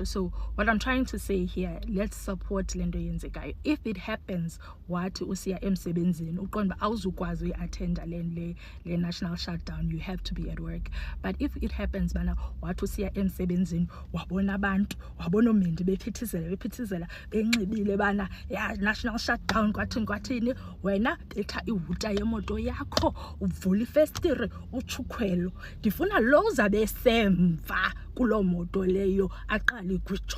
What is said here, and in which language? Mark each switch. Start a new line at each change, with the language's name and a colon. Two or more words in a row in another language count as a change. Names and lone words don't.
English: So what I'm trying to say here, let's support
Xhosa: le nto yenzekayo. If it happens wathi usiya emsebenzini uqonda uba awuzukwazi uyi-attenda le
English: national shutdown, you have to be at work.
Xhosa: But if it happens bana wathi usiya emsebenzini wabona abantu, wabona oMindy bephithizela benxibile bana ya
English: national shutdown
Xhosa: kwathini, wena betha ihuta yemoto yakho uvula ifestire uchukhwelo, ndifuna lo uzabe semva kuloo moto leyo aqala igwijo.